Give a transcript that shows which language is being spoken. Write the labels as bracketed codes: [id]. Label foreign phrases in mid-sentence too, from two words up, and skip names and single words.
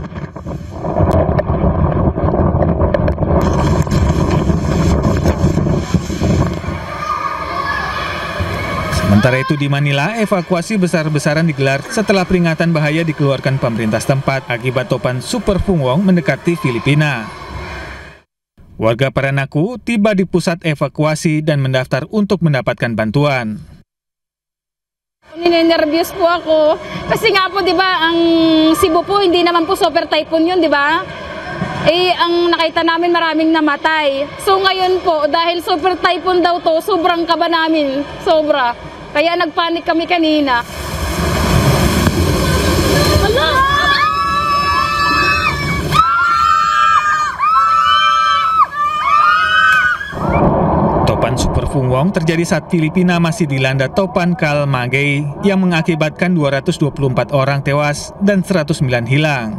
[id] Sementara itu di Manila, evakuasi besar-besaran digelar setelah peringatan bahaya dikeluarkan pemerintah setempat akibat topan Super Fung Wong mendekati Filipina. Warga Paranaque tiba di pusat evakuasi dan mendaftar untuk mendapatkan bantuan. [tl] Ninenervyos po ako kasi nga po 'di ba ang Cebu po hindi naman po [en] super typhoon [tl] 'yun, 'di ba? Ang nakita namin maraming namatay. So ngayon po dahil [en] super typhoon [tl] daw to, sobrang kaba namin, sobra. Kaya nagpanik kami kanina. [id] Topan Super Fung Wong terjadi saat Filipina masih dilanda topan Kalmagay yang mengakibatkan 224 orang tewas dan 109 hilang.